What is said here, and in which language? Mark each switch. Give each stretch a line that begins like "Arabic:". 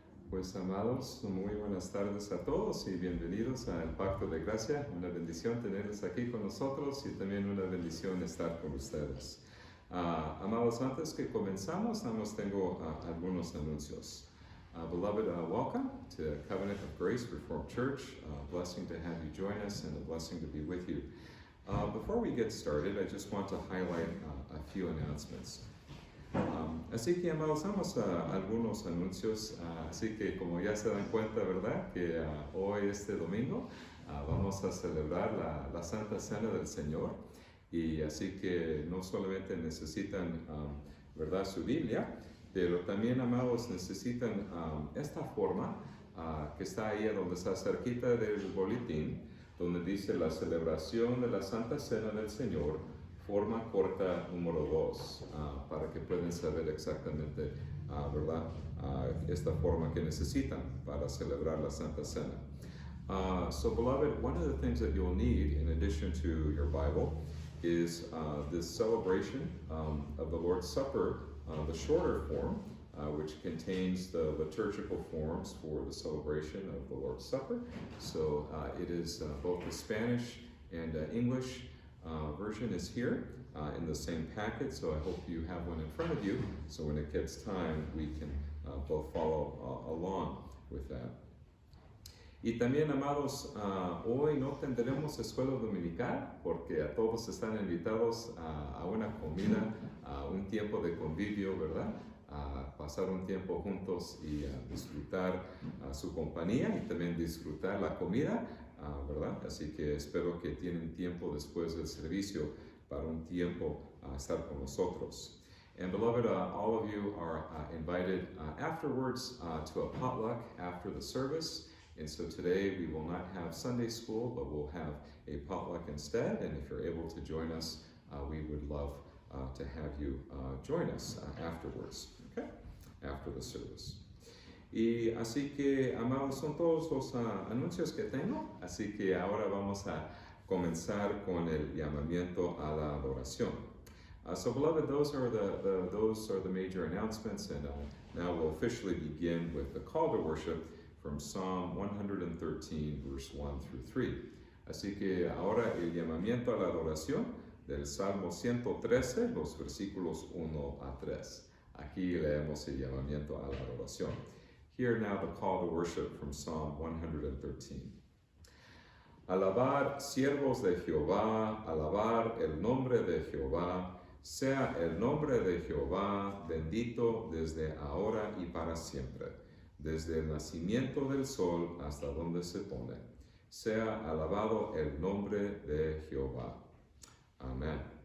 Spanish: Pues amados, muy buenas tardes a todos y bienvenidos al Pacto de Gracia. Una bendición tenerlos aquí con nosotros y también una bendición estar con ustedes. Amados, antes que comenzamos, tengo algunos anuncios.
English: Beloved, welcome to Covenant of Grace Reformed Church. Blessing to have you join us and a blessing to be with you. Before we get started, I just want to highlight a few announcements.
Spanish: Así que amados, algunos anuncios, así que como ya se dan cuenta, ¿verdad? Que hoy, este domingo, vamos a celebrar la Santa Cena del Señor, y así que no solamente necesitan, ¿verdad? Su Biblia, pero también, amados, necesitan esta forma que está ahí donde está cerquita del boletín, donde dice la celebración de la Santa Cena del Señor, forma corta número 2, para que puedan saber exactamente, ¿verdad? Esta forma que necesitan para celebrar la Santa Cena.
English: So beloved, one of the things that you'll need in addition to your Bible is this celebration of the Lord's Supper, the shorter form, which contains the liturgical forms for the celebration of the Lord's Supper. So it is both the Spanish and English version is here in the same packet, so I hope you have one in front of you, so when it gets time, we can both follow along with that.
Spanish: Y también, amados, hoy no tendremos escuela dominical, porque a todos están invitados a una comida, a un tiempo de convivio, ¿verdad? A pasar un tiempo juntos y a disfrutar su compañía y también disfrutar la comida, ¿verdad? Así que espero que tienen tiempo después del servicio para un tiempo estar con nosotros.
English: And beloved, all of you are invited afterwards to a potluck after the service. And so today we will not have Sunday school, but we'll have a potluck instead. And if you're able to join us, we would love to have you join us afterwards, okay? After the service.
Spanish: Y así que, amados, son todos los anuncios que tengo. Así que ahora vamos a comenzar con el llamamiento a la adoración.
English: So, beloved, those are the major announcements, and now we'll officially begin with the call to worship from Psalm 113, verse 1 through 3.
Spanish: Así que ahora el llamamiento a la adoración del Salmo 113, los versículos 1 a 3. Aquí leemos el llamamiento a la adoración.
English: Hear now the call to worship from Psalm 113.
Spanish: Alabar, siervos de Jehová, alabar el nombre de Jehová, sea el nombre de Jehová bendito desde ahora y para siempre, desde el nacimiento del sol hasta donde se pone. Sea alabado el nombre de Jehová. Amén.